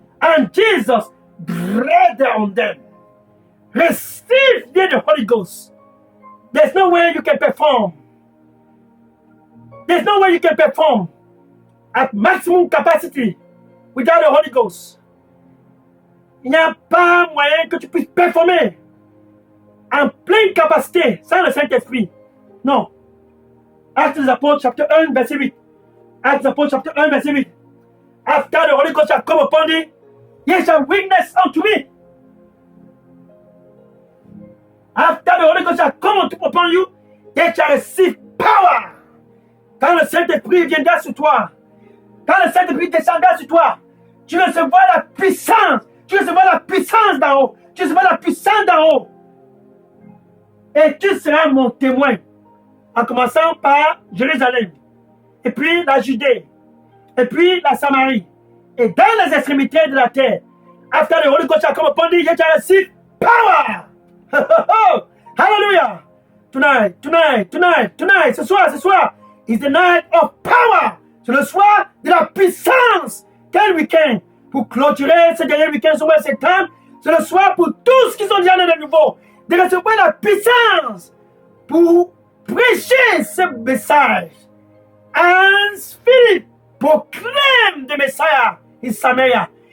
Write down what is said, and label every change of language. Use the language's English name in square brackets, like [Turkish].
[English] And Jesus breathed on them. Receive the Holy Ghost. There's no way you can perform. There's no way you can perform at maximum capacity without the Holy Ghost. [French] Il n'y a pas moyen que tu puisses performer en pleine capacité sans le Saint-Esprit. Non. Actes des Apôtres, chapitre 1, verset 8. [English] Acts of Paul chapter 1, verset 8. After the Holy Ghost shall come upon thee, ye shall witness unto me. After the Holy Ghost shall come upon you, ye shall receive power. [French] Quand le Saint-Esprit viendra sur toi, quand le Saint-Esprit descendra sur toi, tu recevras la puissance. Tu recevras la puissance d'en haut. Tu recevras la puissance d'en haut. Et tu seras mon témoin. En commençant par Jérusalem. Et puis la Judée, et puis la Samarie, et dans les extrémités de la terre. [English] After the Holy Ghost shall come upon thee, you shall receive power. Hallelujah. Tonight, [French] ce soir, [English] is the night of power. [French] C'est le soir de la puissance. Quel week-end pour clôturer ce dernier week-end sur le mois de septembre. C'est le soir pour tous qui sont déjà nés de nouveau, de recevoir la puissance pour prêcher ce message. [English] As Philip proclaimed the Messiah in Samaria.